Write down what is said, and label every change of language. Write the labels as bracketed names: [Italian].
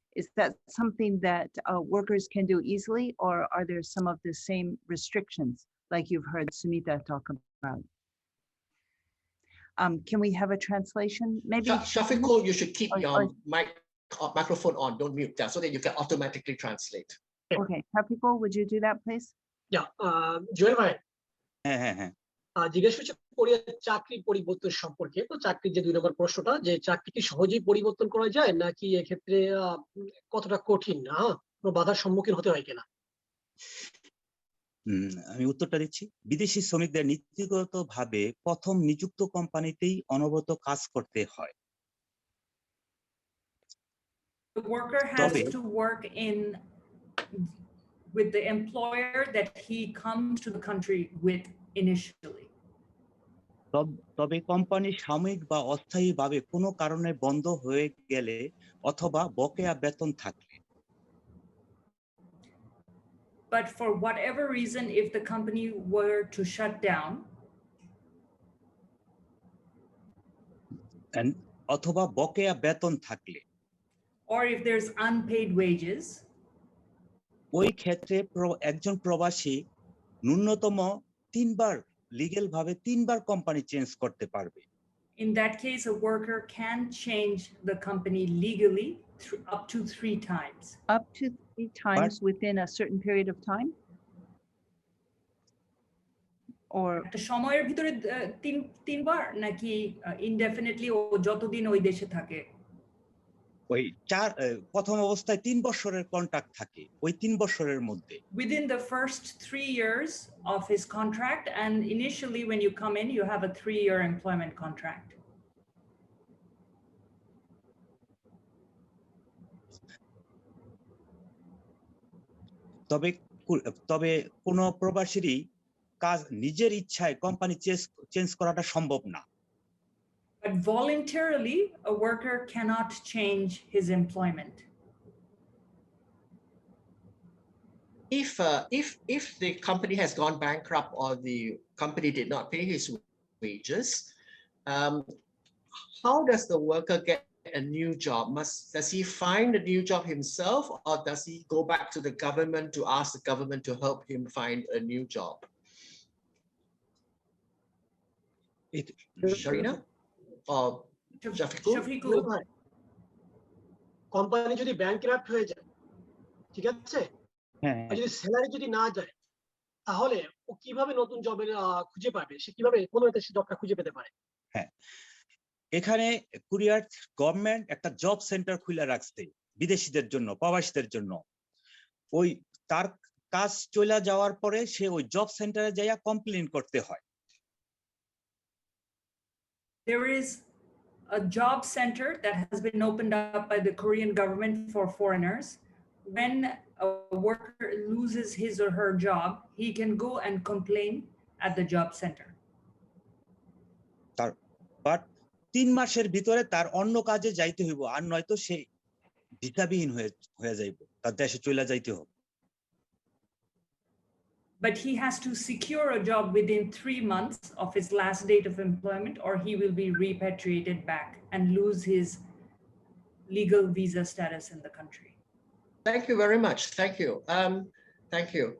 [English] Is that something that workers can do easily, or are there some of the same restrictions like you've heard Sumitha talk about? Can we have a translation? Maybe Shafiqul, you should keep your microphone on, don't mute that, so that you can automatically translate. Okay, Shafiqul, would you do that, please? Yeah, Joel bhai. [Bangla] জিজ্ঞেস করছে কোরিয়ার চাকরির পরিবর্তন সম্পর্কে। তো চাকরির যে 2 নম্বর প্রশ্নটা, যে চাকরি কি সহজেই পরিবর্তন করা যায় নাকি এক্ষেত্রে কতটা কঠিন, কোনো বাধার সম্মুখীন হতে হয় কিনা? আমি উত্তরটা দিচ্ছি। বিদেশি শ্রমিকদের নীতিগতভাবে প্রথম নিযুক্ত কোম্পানিতেই অনবরত কাজ করতে হয়। [English] The worker has to work with the employer that he comes to the country with initially. [Bangla] তবে কোম্পানি সাময়িক বা অস্থায়ীভাবে কোনো কারণে বন্ধ হয়ে গেলে অথবা বকেয়া বেতন থাকলে। [English] But for whatever reason, if the company were to shut down, [Bangla] অথবা বকেয়া বেতন থাকলে, [English] or if there's unpaid wages, [Bangla] ওই ক্ষেত্রে একজন প্রবাসী ন্যূনতম 3 বার লিগ্যাল ভাবে 3 বার কোম্পানি চেঞ্জ করতে পারবে। [English] In that case, a worker can change the company legally up to 3 times. Up to 3 times within a certain period of time? Or [Bangla] সময়ের ভিতরে 3 বার নাকি [English] indefinitely [Bangla] ও যতদিন ওই দেশে থাকে? ওই প্রথম অবস্থায় 3 বছরের কন্ট্রাক্ট থাকে, ওই 3 বছরের মধ্যে। [English] Within the first 3 years of his contract, and initially when you come in, you have a 3-year employment contract. [Bangla] তবে তবে কোনো প্রবাসীরই কাজ নিজের ইচ্ছায় কোম্পানি চেঞ্জ করাটা সম্ভব না। [English] But voluntarily, a worker cannot change his employment. If the company has gone bankrupt or the company did not pay his wages, how does the worker get a new job? Does he find a new job himself, or does he go back to the government to ask the government to help him find a new job? Sharina or Shafiqul? [Bangla] Company যদি ব্যাংকরাপ্ট হয়ে যায়, ঠিক আছে, আর যদি salary যদি না যায়, তাহলে ও কিভাবে নতুন জবের খুঁজে পাবে? সে কিভাবে কোনো একটা জবটা খুঁজে পেতে পারে? হ্যাঁ, এখানে কোরিয়ার গভর্নমেন্ট একটা জব সেন্টার খুলে রাখছে বিদেশিদের জন্য, প্রবাসীদের জন্য। ওই তার কাজ চলে যাওয়ার পরে সে ওই জব সেন্টারে যাইয়া কমপ্লেইন করতে হয়। [English] There is a job center that has been opened up by the Korean government for foreigners. When a worker loses his or her job, he can go and complain at the job center. But [Bangla] 3 মাসের ভিতরে তার অন্য কাজে যাইতে হইব, আর নয়তো সে ভিসাবিহীন হয়ে যাইব, তার দেশে চলে যাইতে হবে। [English] But he has to secure a job within 3 months of his last date of employment, or he will be repatriated back and lose his legal visa status in the country. Thank you very much. Thank you. Thank you.